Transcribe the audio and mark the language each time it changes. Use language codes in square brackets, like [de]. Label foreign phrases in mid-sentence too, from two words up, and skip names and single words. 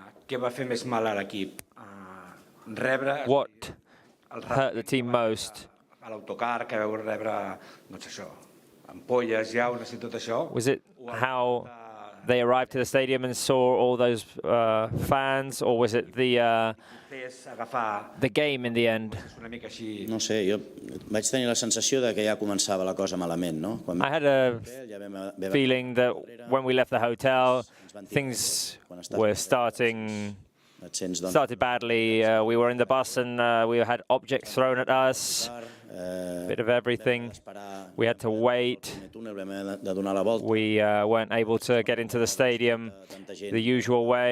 [en] What hurt the team most? Was it how they arrived to the stadium and saw all those fans, or was it the game in the end? [ca] No sé, jo vaig tenir la sensació de que ja començava la cosa malament, no? [en] I had a feeling that when we left the hotel, things were started badly. We were in the bus and we had objects thrown at us. A bit of everything. We had to wait. We weren't able to get into the stadium the usual way.